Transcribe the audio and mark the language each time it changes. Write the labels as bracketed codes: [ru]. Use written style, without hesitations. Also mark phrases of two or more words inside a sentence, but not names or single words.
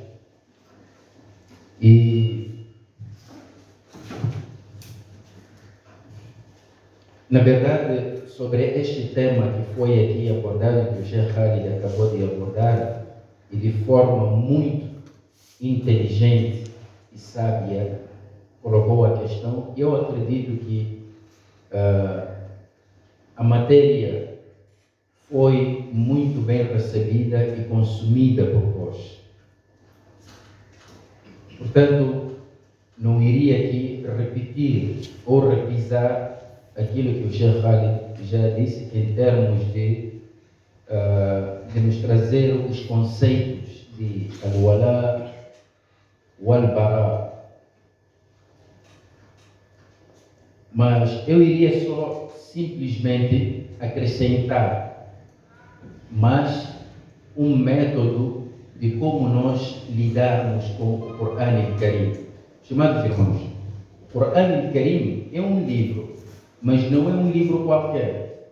[pt] E, na verdade, sobre este tema que foi aqui abordado, que o Sheikh Khalid acabou de abordar, e de forma muito inteligente e sábia colocou a questão, eu acredito que a matéria foi muito bem recebida e consumida por vós. Portanto, não iria aqui repetir ou repisar aquilo que o Sheikh Khalid já disse em termos de nos trazer os conceitos de [ar] الولاء والبراء. [pt] Mas eu iria só simplesmente acrescentar mais um método de como nós lidarmos com o Coran al-Karim. Estimados irmãos, o Coran al-Karim é um livro, mas não é um livro qualquer.